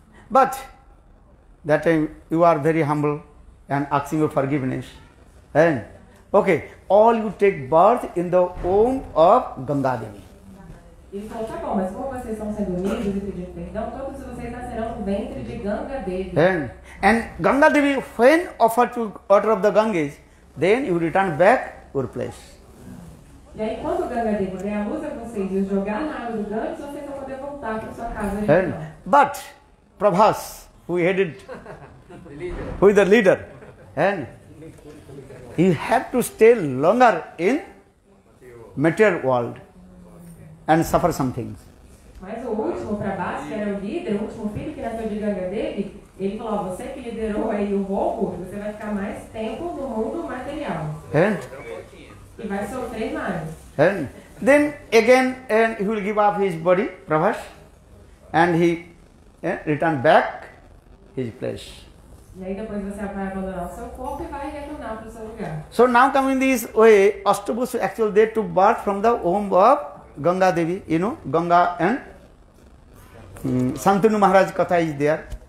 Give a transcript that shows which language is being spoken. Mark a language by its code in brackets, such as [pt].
[en] But that time you are very humble and asking for forgiveness. Okay, all you take birth in the womb of Ganga Devi. [pt] Ele falou, tá bom, mas como vocês estão sendo humildes e pedindo perdão, todos vocês nascerão no ventre de Ganga Devi. [en] And Ganga Devi, when offered to water of the Ganges, then you return back your place. [pt] E aí, quando o Ganga Devi der a luz a vocês e os jogar na água do Ganges, vocês vão poder voltar para sua casa original. [en] But Prabhas, who is the leader, and he had to stay longer in material world and suffer some things. [pt] Mas o último, Prabhas, que era o líder, o último filho que nasceu de Ganga Devi, ele falou, você que liderou aí o roubo, você vai ficar mais tempo no mundo material. E vai sofrer mais. [en] And then again, and he will give up his body, Prabhas, and he return back his place. [pt] E aí depois você vai abandonar o seu corpo e vai retornar para o seu lugar. [en] So now coming this way, Ashtabosu actually they took birth from the womb of Ganga Devi, you know, Ganga and Santanu Maharaj Katha is there.